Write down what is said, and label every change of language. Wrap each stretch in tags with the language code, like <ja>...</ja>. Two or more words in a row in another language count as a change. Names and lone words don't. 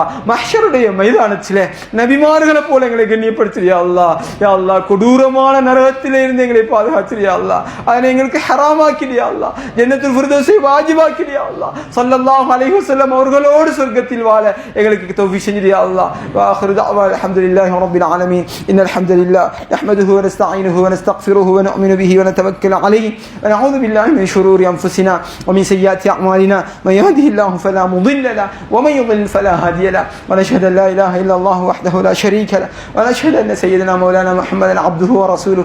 <ta>மஹ்ஷருடைய மைதானத்திலே நபிமார்களை போல எங்களை கண்ணியப்படுத்திரியா அல்லாஹ்.</ta> <ar>يا الله</ar> <ta>கொடூரமான நரகத்திலே இருந்து எங்களை பாதுகாத்திரியா அல்லாஹ். அதனை எங்களுக்கு ஹராமாக்கிறியா அல்லாஹ். ஜன்னத்துல் ஃபிர்தௌஸை வாஜிபாக்கிறியா அல்லாஹ்.</ta> <ar>صلى الله عليه وسلم</ar> <ta>அவர்களோடு சொர்க்கத்தில் வாழ எங்களுக்கு தௌஃபீக் செஞ்சிரியா அல்லாஹ்.</ta> <ar>وآخر دعوانا الحمد لله رب العالمين. إن الحمد لله نحمده ونستعينه ونستغفره ونؤمن به ونتوكل عليه ونعوذ بالله من شرور أنفسنا ومن سيئات أعمالنا. من يهده الله فلا مضل له ومن يضلل فلا هادي له. ونشهد أن لا إله إلا الله وحده لا شريك له ونشهد أن سيدنا مولانا محمدا عبده ورسوله.</ar>